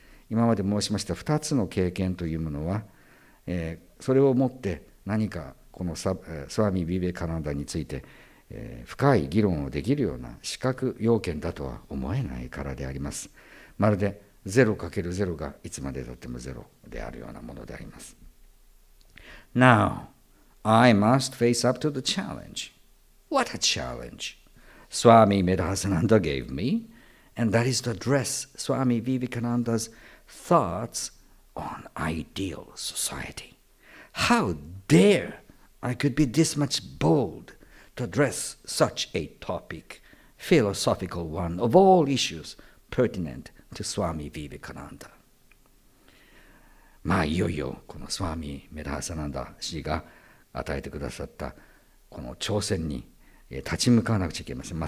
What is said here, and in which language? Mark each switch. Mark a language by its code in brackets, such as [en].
[ja] 今まで申しました2つの経験というものは、それをもって何かこのスワミ・ヴィヴェカナンダについて、深い議論をできるような資格要件だとは思えないからであります。まるで 0×0 がいつまでたっても0であるようなものであります。 [en] Now, I must face up to the challenge. What a challenge! Swami Medhasananda gave me, and that is to address Swami Vivekananda's thoughts on ideal society. How dare I could be this much bold to address such a topic, philosophical one of all issues pertinent to Swami Vivekananda. [ja] いよいよこのスワミ・メダハサナンダ氏が与えてくださったこの挑戦に立ち向かわなくちゃいけません。